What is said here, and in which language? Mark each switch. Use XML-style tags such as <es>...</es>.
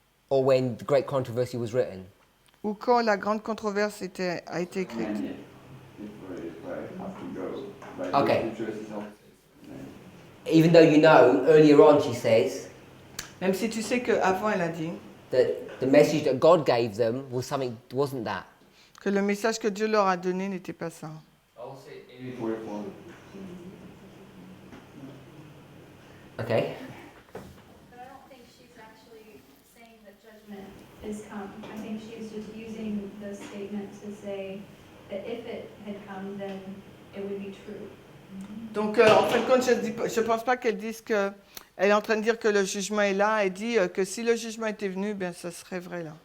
<en>Or when the Great Controversy was written.</en> <fr>Ou quand la grande controverse a été écrite.</fr> <en>And yet, if I have to go, but Okay. the scripture is also- Even though you know, earlier on she says</en> <fr>Même si tu sais qu'avant elle a dit</fr> <en>that the message that God gave them was something, wasn't that.</en> <fr>que le message que Dieu leur a donné n'était pas ça.</fr> <en>I'll say 80-44. Okay. But I don't think she's actually saying that judgment is come. I think she's just using the statement to say that if it had come, then it would be true.</en> <fr>Donc en fin de compte, je ne pense pas qu'elle dise que... Elle est en train de dire que le jugement est là. Elle dit que si le jugement était venu, bien ça serait vrai là.</fr>